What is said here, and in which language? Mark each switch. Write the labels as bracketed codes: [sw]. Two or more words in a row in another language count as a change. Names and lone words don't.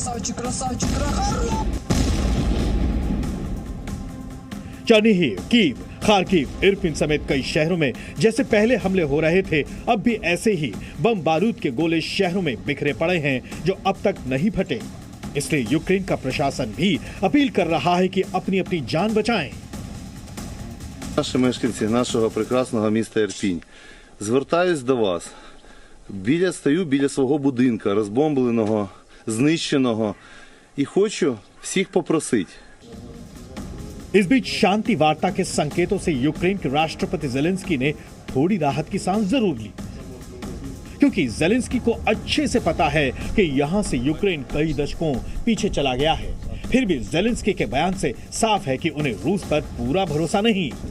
[hi] चेर्निहिव, कीव खार्किव, इरपिन समेत कई शहरों में जैसे पहले हमले हो रहे थे, अब भी ऐसे ही बम बारूद के गोले शहरों में बिखरे पड़े हैं जो अब तक नहीं फटे। इसलिए यूक्रेन का प्रशासन भी अपील कर रहा है कि अपनी अपनी जान बचाएं। [uk] Наші мешканці нашого прекрасного міста Ірпінь, звертаюсь до вас. Стою біля свого будинка, розбомбленого, знищеного, і хочу всіх попросити. [hi] इस बीच शांति वार्ता के संकेतों से यूक्रेन के राष्ट्रपति जेलेंस्की ने थोड़ी राहत की सांस जरूर ली, क्योंकि जेलेंस्की को अच्छे से पता है कि यहां से यूक्रेन कई दशकों पीछे चला गया है। फिर भी जेलेंस्की के बयान से साफ है कि उन्हें रूस पर पूरा भरोसा नहीं।